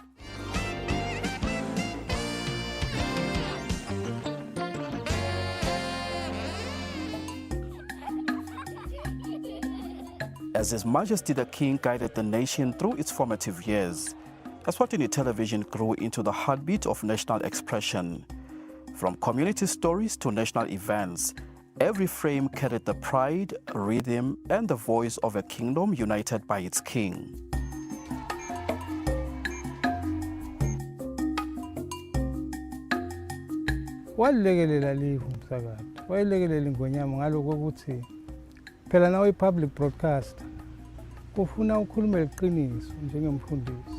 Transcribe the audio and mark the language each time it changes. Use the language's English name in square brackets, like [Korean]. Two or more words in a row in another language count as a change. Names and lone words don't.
[English] As His Majesty the King guided the nation through its formative years, Eswatini television grew into the heartbeat of national expression. From community stories to national events, every frame carried the pride, rhythm, and the voice of a kingdom united by its king. [Swati] Walekelela live umsakazo. Walekelela ingonyama ngaloko ukuthi phela nawe i- [English] public broadcaster [Swati] kufuna ukhulume leqiniso njengemfundisi.